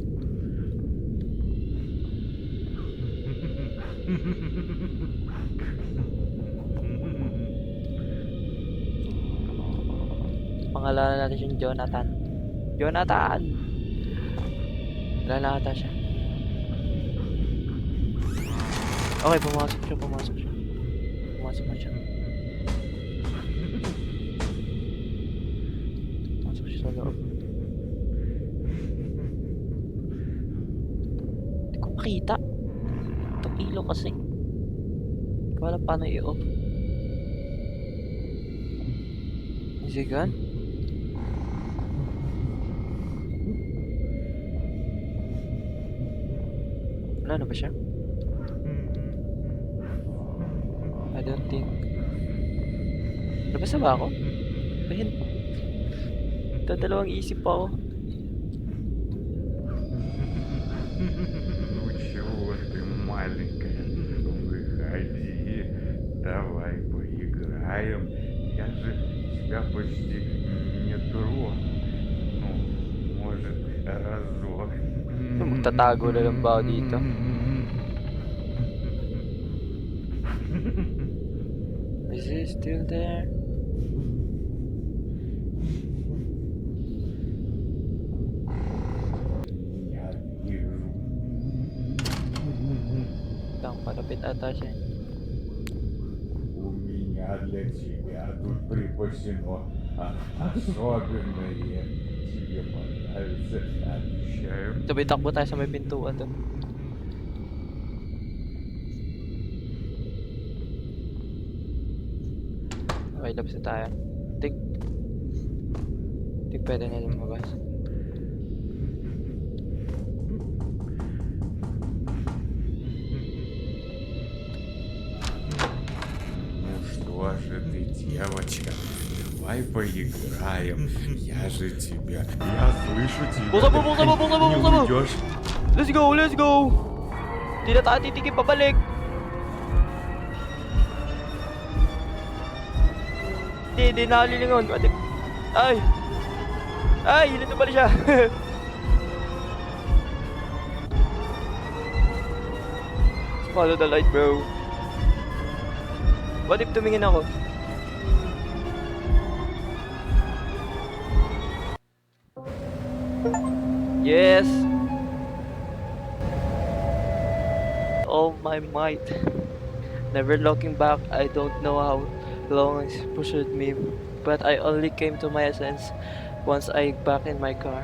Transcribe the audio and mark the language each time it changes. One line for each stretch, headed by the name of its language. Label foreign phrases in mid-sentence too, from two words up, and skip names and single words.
Filipino: Pangalanan natin siyang Jonathan. Jonathan! Lalata siya. Okay, pumasok siya. Pumasok na siya. Pumasok siya sa loob. Hindi ko makita. Itong ilaw kasi. Hindi ko alam paano i-off.
English: Is he gone?
Filipino: Wala na ba siya?
English: I don't think.
Filipino: Labas na ba ako? Ayun. Dadalawang isip pa ako.
Russian: Ну чего ты, маленькая? Выходи. Давай поиграем. Я же тебя почти не трону. Ну, может, разок.
Filipino: Magtatago na lang ba ako dito?
English: Is he still there?
Russian: Я вижу.
Filipino: Lang, malapit ata siya.
Russian: У меня для тебя тут припасено особенное. Тебе понравится, обещаю.
Filipino: Sabay takbo tayo sa may pintuan doon. Okay, labas na tayo. Think pwede na lumabas.
Russian: Ну что же ты, девочка, давай поиграем. Я же тебя. Я слышу тебя.
Filipino: Buksan mo,
Russian: Ты
Filipino: buksan mo, buksan mo,
Russian: не
Filipino: buksan mo!
Russian: уйдешь.
English: Let's go!
Filipino: Hindi na tayo titigil pabalik! Hindi nakalilingon. Ay! Ay! Nandun pala siya!
English: Follow the light, bro. What if
Filipino: tumingin ako?
English: Yes! All my might. Never looking back, I don't know how long it pursued me, but I only came to my sense once I back in my car.